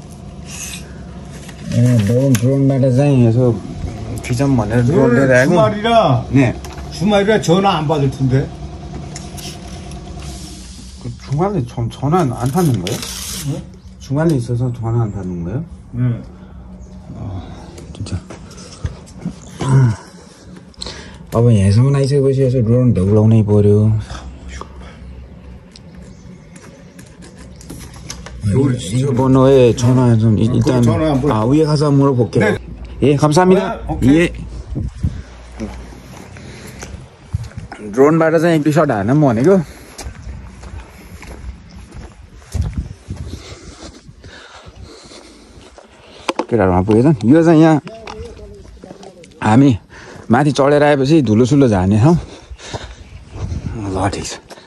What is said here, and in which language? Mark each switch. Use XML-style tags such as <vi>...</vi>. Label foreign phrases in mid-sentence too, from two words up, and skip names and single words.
<ko>너무 드론 마라장에서 비전 보내서 주말이라 네. 주말이라 전화 안 받을 텐데. 중간에 전화 안 받는 거예요? 네? 중간에 있어서 전화 안 받는 거예요? 네. 진짜.</ko> <ne>अब यहाँसम्म आइसकेपछि यसो ड्रोन ढौलाउनै पर्यो</ne> <ko>이거 번호에 전화 좀 일단 위에 가서 물어볼게요. 네. 예, 감사합니다. 예.</ko> <ne>ड्रोनबाट चाहिँ एक दुई सट हान्न भनेको केटाहरूमा पुगेछन् यो चाहिँ यहाँ हामी माथि चढेर आएपछि धुलो सुलो झार्ने ठाउँ ल ठिक छ</ne>